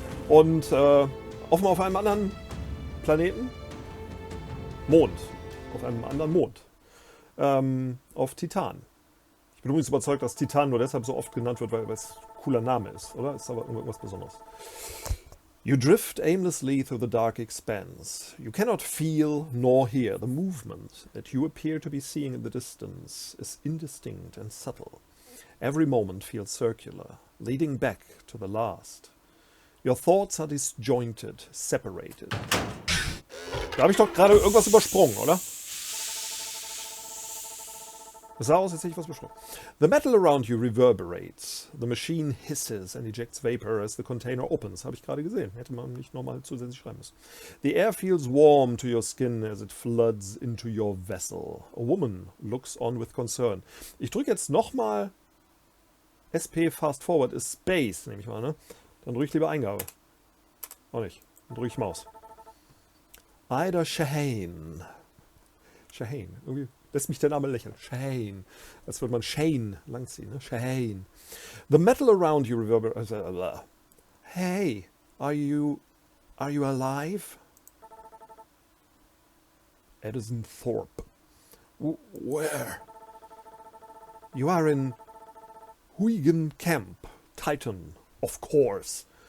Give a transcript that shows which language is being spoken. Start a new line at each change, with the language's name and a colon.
German: Und offenbar auf einem anderen Planeten. Mond. Auf einem anderen Mond. Auf Titan. Ich bin übrigens überzeugt, dass Titan nur deshalb so oft genannt wird, weil es ein cooler Name ist, oder? Ist aber irgendwas Besonderes.
English: You drift aimlessly through the dark expanse. You cannot feel nor hear the movement that you appear to be seeing in the distance is indistinct and subtle. Every moment feels circular, leading back to the last. Your thoughts are disjointed, separated.
German: Da habe ich doch gerade irgendwas übersprungen, oder? Es sah aus, als hätte ich was übersprungen.
English: The metal around you reverberates. The machine hisses and ejects vapor as the container opens.
German: Habe ich gerade gesehen. Hätte man nicht nochmal zusätzlich schreiben müssen.
English: The air feels warm to your skin as it floods into your vessel. A woman looks on with concern.
German: Ich drücke jetzt nochmal SP Fast Forward ist Space, nehme ich mal, ne? Dann drücke ich lieber Eingabe. Auch nicht. Dann drücke ich Maus. Ida Shahane. Shahane. Irgendwie lässt mich der Name lächeln. Shahane. Als würde man Shane langziehen. Ne? Shahane.
English: The metal around you reverberates. Hey, are you alive? Edison Thorpe. Where? You are in Huygen Camp, Titan, of course.